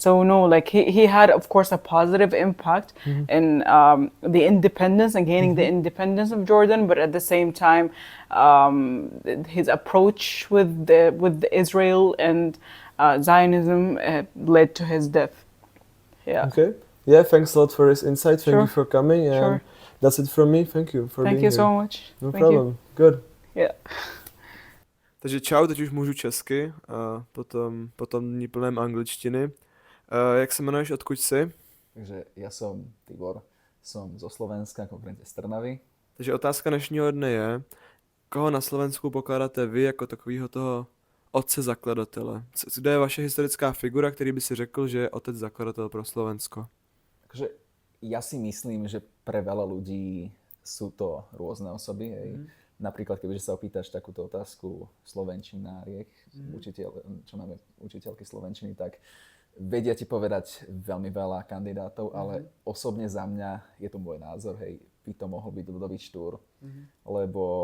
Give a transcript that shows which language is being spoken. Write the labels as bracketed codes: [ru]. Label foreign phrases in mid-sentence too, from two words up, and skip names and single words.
[en] So no, like he had, of course, a positive impact in the independence and gaining the independence of Jordan, but at the same time, his approach with Israel and Zionism led to his death. Yeah. Okay. Yeah, thanks a lot for this insight. Thank you Sure. for coming. And Sure. that's it from me. Thank you for Thank being you here. so much. No Thank problem. you. Good. Yeah. [cs] Takže čau, teď už můžu česky a potom dní plném angličtiny. Jak se jmenuješ, odkud jsi? [sk] Takže ja som Tibor, som zo Slovenska, konkrétne z Trnavy. [cs] Takže otázka dnešního dne je, koho na Slovensku pokládáte vy jako takového toho otce zakladatele? Kde je vaše historická figura, který by si řekl, že je otec zakladatel pro Slovensko? [sk] Takže ja si myslím, že pre veľa ľudí sú to rôzne osoby. Hej. Napríklad, kebyže sa opýtaš takúto otázku slovenčináriek, čo máme učiteľky slovenčiny, tak vedia ti povedať veľmi veľa kandidátov, ale osobne za mňa je to môj názor, hej, by to mohol byť ľudový Štúr, lebo